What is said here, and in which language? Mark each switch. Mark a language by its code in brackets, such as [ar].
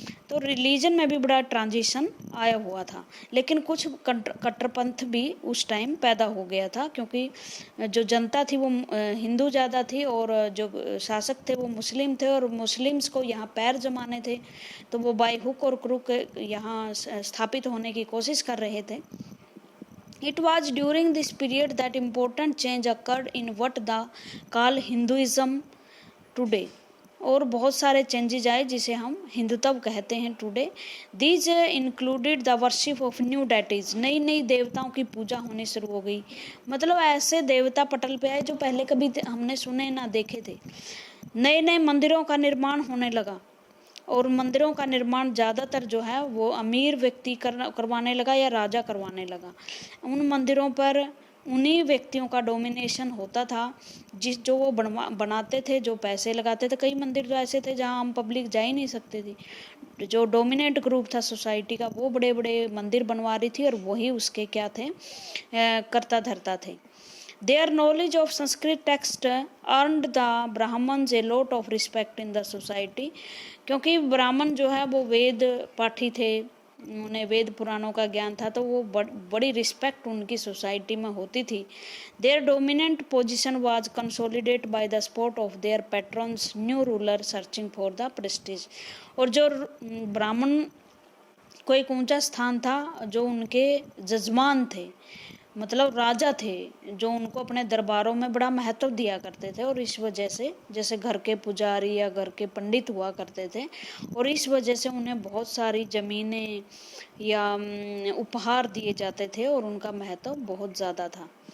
[hi] तो रिलीजन में भी बड़ा ट्रांजिशन आया हुआ था, लेकिन कुछ कट्टरपंथ भी उस टाइम पैदा हो गया था, क्योंकि जो जनता थी वो हिंदू ज़्यादा थी और जो शासक थे वो मुस्लिम थे, और मुस्लिम्स को यहाँ पैर जमाने थे, तो वो बाय हुक और क्रुक यहाँ स्थापित होने की कोशिश कर रहे थे। [en] It was during this period that important change occurred in what the call Hinduism today। [hi] और बहुत सारे चेंजेज आए जिसे हम हिंदुत्व कहते हैं today. [en] these included the worship of new deities, [hi] नई नई देवताओं की पूजा होनी शुरू हो गई। मतलब ऐसे देवता पटल पे आए जो पहले कभी हमने सुने ना देखे थे। नए नए मंदिरों का निर्माण होने लगा, और मंदिरों का निर्माण ज़्यादातर जो है वो अमीर व्यक्ति करवाने लगा या राजा करवाने लगा। उन मंदिरों पर उन्हीं व्यक्तियों का डोमिनेशन होता था जो वो बनाते थे, जो पैसे लगाते थे। कई मंदिर तो ऐसे थे जहाँ हम पब्लिक जा ही नहीं सकते थी। जो डोमिनेट ग्रुप था सोसाइटी का, वो बड़े बड़े मंदिर बनवा रही थी और वही उसके क्या थे, करता धरता थे। [en] Their knowledge of Sanskrit text earned the Brahmins a lot of respect in the society, [hi] क्योंकि ब्राह्मण जो है वो वेद पाठी थे, उन्हें वेद पुराणों का ज्ञान था, तो वो बड़ी रिस्पेक्ट उनकी सोसाइटी में होती थी। [en] Their dominant position was consolidated by the support of their patrons, new ruler searching for the prestige। [hi] और जो ब्राह्मण को एक ऊंचा स्थान था, जो उनके जजमान थे, मतलब राजा थे, जो उनको अपने दरबारों में बड़ा महत्व दिया करते थे। और इस वजह से जैसे घर के पुजारी या घर के पंडित हुआ करते थे, और इस वजह से उन्हें बहुत सारी जमीनें या उपहार दिए जाते थे और उनका महत्व बहुत ज़्यादा था।